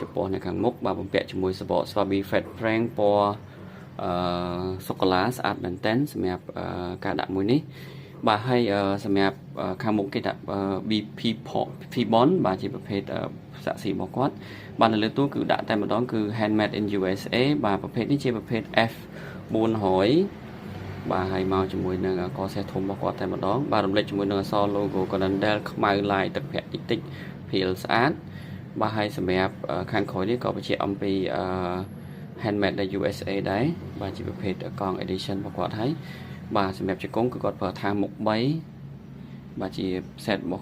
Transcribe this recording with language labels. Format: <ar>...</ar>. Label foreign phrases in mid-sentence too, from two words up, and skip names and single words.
<km>ចំពោះនៅខាងមុខបាទបំពាក់ជាមួយសបក Swabi Fat Frank ពណ៌សូកូឡាស្អាតមែនទែនសម្រាប់ការដាក់មួយនេះបាទហើយសម្រាប់ខាងមុខគេដាក់ BP Bond បាទជាប្រភេទសាក់ស៊ីរបស់គាត់បាទនៅលើទូគឺដាក់តែម្ដងគឺ handmade in USA បាទប្រភេទនេះជាប្រភេទ F400 បាទហើយមកជាមួយនឹងកសេះធំរបស់គាត់តែម្ដងបាទរំលេចជាមួយនឹងអក្សរ logo Cannondale ខ្មៅឡាយទឹកប្រាក់តិចតិចព្រាលស្អាតបាទហើយសម្រាប់ខាងក្រោយ នេះក៏បញ្ជាក់អំពី handmade នៅ USA ដែរបាទជាប្រភេទកង់ edition របស់គាត់ហើយបាទសម្រាប់ជង្គង់គឺគាត់ប្រើថាមុខ3បាទជា set របស់</km>